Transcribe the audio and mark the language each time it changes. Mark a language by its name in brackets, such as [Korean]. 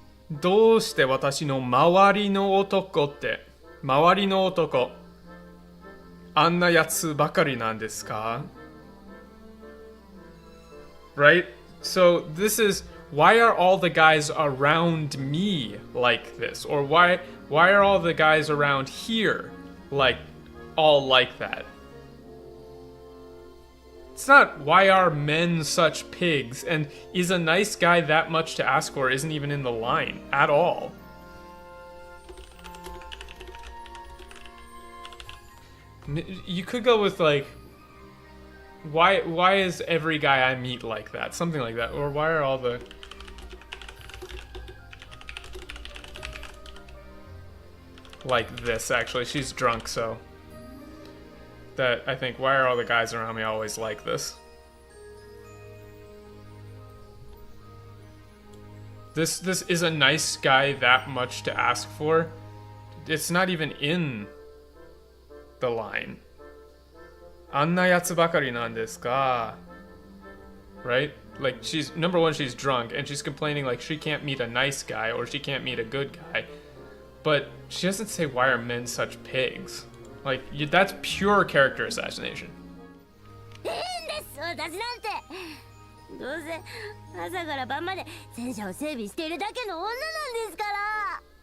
[Japanese] どうして私の周りの男って、周りの男、あんなやつばかりなんですか? [English] Right? So this is, why are all the guys around me like this? Or why are all the guys around here all like that? It's not, why are men such pigs? And is a nice guy that much to ask for isn't even in the line at all. You could go with like, why is every guy I meet like that? Something like that. Or why are all the... Like this, actually. She's drunk, so... That, I think, why are all the guys around me always like this? This is a nice guy that much to ask for? It's not even in the line. [Japanese] あんなやつばかりなんですか? [English] Right? Like, number one, she's drunk, and she's complaining like she can't meet a nice guy, or she can't meet a good guy. But she doesn't say, why are men such pigs? Like, that's pure character assassination. [Japanese] 私なんてどうせ朝から晩まで戦車を整備しているだけの女なんですから。